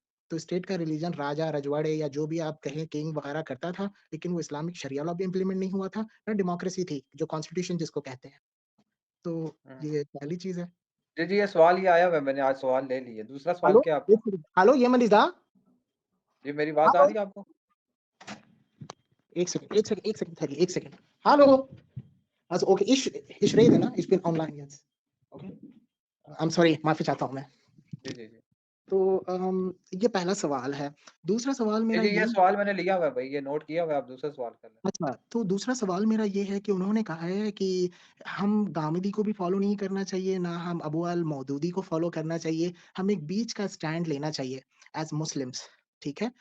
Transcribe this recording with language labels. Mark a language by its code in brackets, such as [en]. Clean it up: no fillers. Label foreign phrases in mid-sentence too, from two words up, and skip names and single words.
[hi] तो स्टेट का रिलीजन राजा, रजवाड़े या जो भी आप कहें किंग वगैरह करता था, लेकिन वो इस्लामिक शरिया लॉ भी इम्प्लीमेंट नहीं हुआ था, ना डेमोक्रेसी थी, जो कॉन्स्टिट्यूशन जिसको कहते हैं। तो हुँ। ये पहली चीज़ है। जी, ये सवाल ये आया हुआ है, मैंने आज सवाल ले लिए। दूसरा सवाल हेलो, क्या है 1 आपका? सेकंड। हेलो, ये मनीज़ा? जी, मेरी आवाज़ आ हेलो? रही है आपको? 1 सेकंड ठहरिए, 1 सेकंड। हेलो? [de] Also, okay, ich rede, ne? Ich bin online jetzt. Okay? [en] I'm sorry, [hi] माफ़ी चाहता हूँ मैं। जी। तो ये पहला सवाल है। दूसरा सवाल मेरा ये ये सवाल मैंने लिया हुआ है भाई, ये नोट किया हुआ है, आप दूसरा सवाल कर लें। अच्छा, तो दूसरा सवाल मेरा ये है कि उन्होंने कहा है कि हम गामिदी को भी फ़ॉलो नहीं करना चाहिए, ना हम अबू अल मौदूदी को फ़ॉलो करना चाहिए, हमें एक बीच का स्टैंड लेना चाहिए [en] as Muslims, [hi] ठीक है?